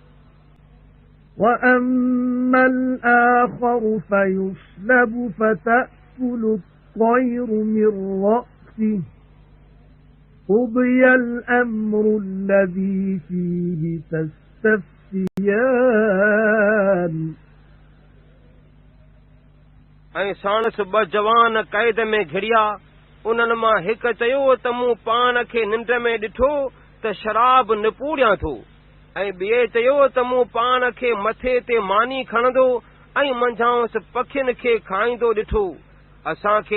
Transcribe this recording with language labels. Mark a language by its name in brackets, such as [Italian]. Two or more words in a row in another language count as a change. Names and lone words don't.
[Arabic] وأما الآخر فيصلب فتأكل الطير من رأسه قضي الأمر الذي فيه تستفتيان [Sindhi] ऐं साणस ॿ जवान क़ैद में घिड़िया उन्हनि मां हिकु चयो त मूं पाण खे निंड में ॾिठो त शराब निपूड़ियां थो ऐं ॿिए चयो त मूं पाण खे मथे ते मानी खणंदो ऐं मंझांसि पखियुनि खे खाईंदो ॾिठो असांखे